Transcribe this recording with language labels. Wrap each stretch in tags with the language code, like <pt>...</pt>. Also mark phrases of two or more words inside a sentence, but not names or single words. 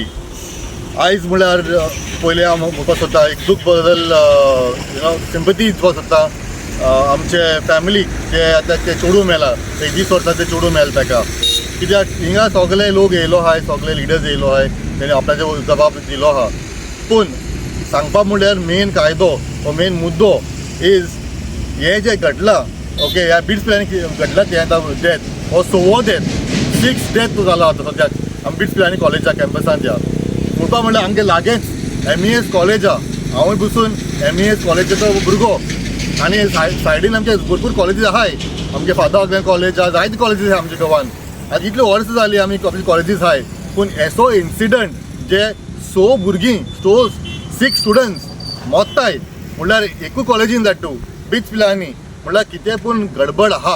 <kok>आयज म्हळ्यार पयलें हांव म्हणपाक सोदता एक दूख बद्दल सिंपथी दिवपाक सोदता आमचे फॅमिलीक जे आतां ते चेडूं मेला, 20 वर्सांचें चेडूं मेला ताका. कित्याक हिंगा सगळे लोक येयलो आहाय, सगळे लिडर्स येयलो आहाय, तेणी आपल्याचो जबाब दिलो आहा. पूण सांगपाक म्हळ्यार मेन कायदो हो मेन मुद्दो इज हे जे घडलां, ओके, ह्या बिट्स पिलांनी घडला ते डेथ हो 6वो डेथ, 6th डेथ जाला आतां सद्याक आमी बिट्स पिलांनी कॉलेजा कॅम्पसांत या. म्हणपाक म्हळ्यार आमगे लागींच MES कॉलेज आहा. हांवूय बसून MES कॉलेजीचो भुरगो आनी सायडीन आमचे भरपूर कॉलेजीस आहाय. आमगे</kok> <en>father of college</en> <kok>आहा, जायते कॉलेजीस आहा आमच्या गोवान. आतां इतले वर्सां जालीं आमी कॉलेजीस आहाय, पूण एसो इन्सिडंट जे 6 भुरगीं 6 स्टुडंट्स मोत्ताय म्हळ्यार एकूच कॉलेजीन धाडटू बिट्स पिलांनी म्हळ्यार कितें पूण गडबड आहा.</kok>